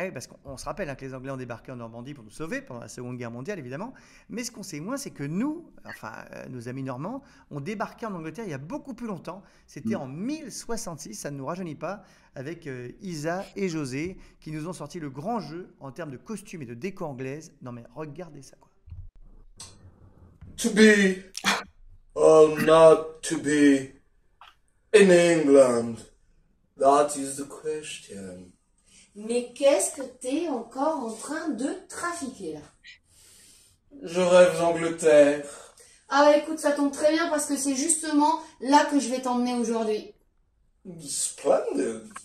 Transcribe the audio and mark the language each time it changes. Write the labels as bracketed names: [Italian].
[French] Ah oui, parce qu'on se rappelle que les Anglais ont débarqué en Normandie pour nous sauver pendant la Seconde Guerre mondiale, évidemment. Mais ce qu'on sait moins, c'est que nous, enfin nos amis normands, ont débarqué en Angleterre il y a beaucoup plus longtemps. C'était en 1066, ça ne nous rajeunit pas, avec Isa et José, qui nous ont sorti le grand jeu en termes de costumes et de déco anglaise. Non mais regardez ça, quoi. [English] To be or not to be in England? That is the question. [French] Mais qu'est-ce que t'es encore en train de trafiquer là? Je rêve d'Angleterre. Ah bah écoute, ça tombe très bien parce que c'est justement là que je vais t'emmener aujourd'hui. [English] Splendid.